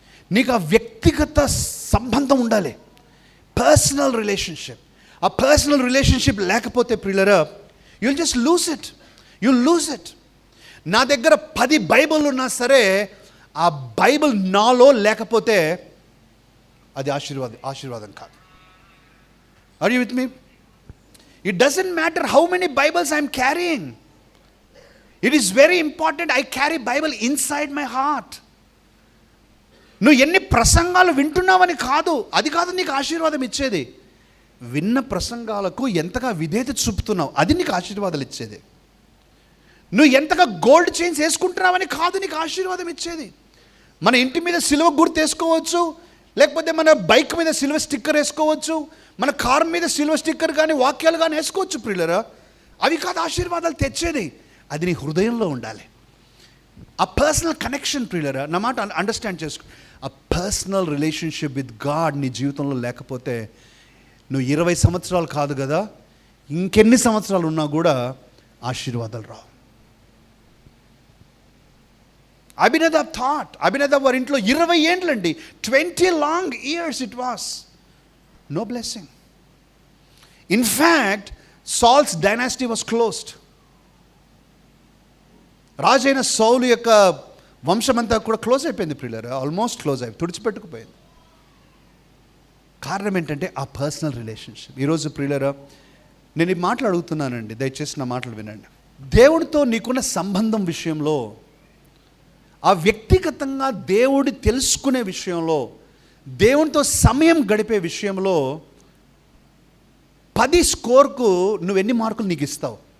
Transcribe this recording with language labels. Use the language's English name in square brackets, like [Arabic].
[Telugu] నీకు ఆ వ్యక్తిగత సంబంధం ఉండాలి, పర్సనల్ రిలేషన్షిప్. ఆ పర్సనల్ రిలేషన్షిప్ లేకపోతే ప్రియులరా, [English] You'll just lose it. [Telugu] నా దగ్గర 10 బైబిల్ ఉన్నా సరే ఆ బైబిల్ నాలో లేకపోతే అది ఆశీర్వాదం కాదు. [English] Are you with me? It doesn't matter how many Bibles I'm carrying. It is very important I carry Bible inside my heart. [Telugu] నువ్వు ఎన్ని ప్రసంగాలు వింటున్నావని కాదు, అది కాదు నీకు ఆశీర్వాదం ఇచ్చేది. విన్న ప్రసంగాలకు ఎంతగా విధేయత చూపుతున్నావు, అది నీకు ఆశీర్వాదాలు ఇచ్చేది. నువ్వు ఎంతగా గోల్డ్ చైన్స్ వేసుకుంటున్నావని కాదు నీకు ఆశీర్వాదం ఇచ్చేది. మన ఇంటి మీద సిలువ గుర్తు వేసుకోవచ్చు, లేకపోతే మన బైక్ మీద సిల్వర్ స్టిక్కర్ వేసుకోవచ్చు, మన కార్ మీద సిల్వర్ స్టిక్కర్ కానీ వాక్యాలు కానీ వేసుకోవచ్చు ప్రియులరా. అవి కాదు ఆశీర్వాదాలు తెచ్చేది, అది నీ హృదయంలో ఉండాలి. ఆ పర్సనల్ కనెక్షన్ ప్రియులరా, నా మాట అండర్స్టాండ్ చేసుకో. ఆ [English] personal relationship with God [Telugu] నీ జీవితంలో లేకపోతే నువ్వు 20 సంవత్సరాలు కాదు కదా, ఇంకెన్ని సంవత్సరాలు ఉన్నా కూడా ఆశీర్వాదాలు రావు. అభినదాబ్ వారి ఇంట్లో 20 ఏండ్లండి, [English] 20 long years it was. No blessing. In fact, Saul's dynasty was closed. [Telugu] రాజైన సౌలు యొక్క వంశమంతా కూడా క్లోజ్ అయిపోయింది ప్రియులారా, ఆల్మోస్ట్ క్లోజ్ అయిపోయింది, తుడిచిపెట్టుకుపోయింది. కారణం ఏంటంటే ఆ పర్సనల్ రిలేషన్షిప్. ఈరోజు ప్రియులారా, నేను ఈ మాటలు అడుగుతున్నానండి, దయచేసి నా మాటలు వినండి. దేవుడితో నీకున్న సంబంధం విషయంలో, ఆ వ్యక్తిగతంగా దేవుడి తెలుసుకునే విషయంలో, దేవునితో సమయం గడిపే విషయంలో 10 స్కోర్కు నువ్వు ఎన్ని మార్కులు నీకు ఇస్తావు?